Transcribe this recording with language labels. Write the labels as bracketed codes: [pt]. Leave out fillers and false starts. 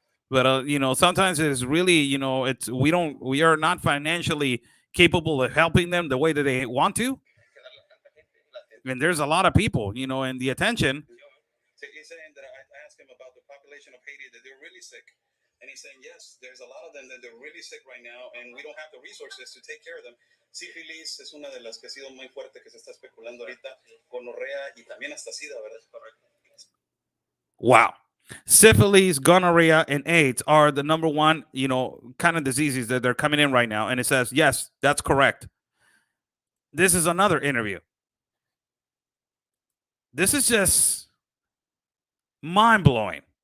[en] But, sometimes it's really, we are not financially capable of helping them the way that they want to. And there's a lot of people, in the attention. He's saying that I asked him about the population of Haiti, that they're really sick. And he's saying, yes, there's a lot of them that they're really sick right now, and we don't have the resources to take care of them. [es] Sífilis es una de las que ha sido muy fuerte que se está especulando ahorita, gonorrea y también hasta sida, ¿verdad? Correcto. [en] Wow. Syphilis, gonorrhea, and AIDS are the number one, kind of diseases that they're coming in right now. And it says, yes, that's correct. This is another interview. This is just mind-blowing.